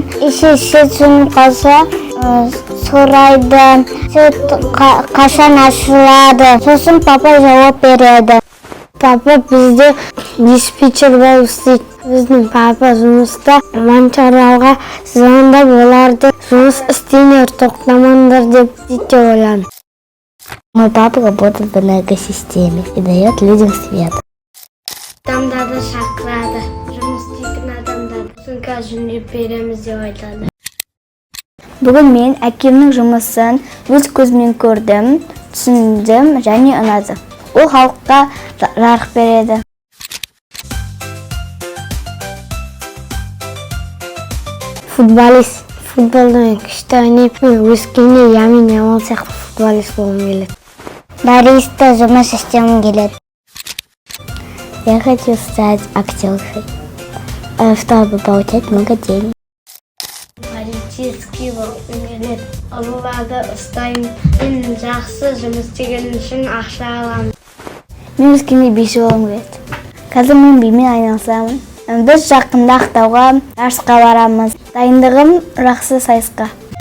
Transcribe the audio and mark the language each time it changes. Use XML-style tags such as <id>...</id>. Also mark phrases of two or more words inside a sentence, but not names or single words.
<kk>Ішесі түсініп қалса, сұрайды, қашан ашылады. Сосын папа жауап береді. Папа бізде диспетчер болып істейді. Біздің папа жұмыста монтаждауға звондап оларды жұмыс істемеңдер, тоқтамаңдар деп ойлады.</kk> <ru>Мой папа работает в энергосистеме и дает людям свет.</ru> <kk>Адамдарды шақырады, жұмыс істейтін адамдарды сынға жөндеп береміз деп айтады. Бүгін мен әкемнің жұмысын өз көзіммен көрдім, түсіндім және ұнады. Ол халыққа жарық береді. Футболист. Футболдан күшті ойнап, өскенде Ямин Ямал сияқты футболист болғым келеді. Бариста жұмыс істегім келеді.</kk> <ru>Я хочу стать актершей, чтобы получать много денег.</ru> <kk>Полицейский болғым келеді. Оларды ұстаймын. Мен жақсы жұмыс істеген үшін ақша аламын. Мен өскенде биші болғым келеді. Қазір мен бимен айналысамын. Біз жақында Ақтауға жарысқа барамыз. Дайындығым жақсы сайысқа.</kk>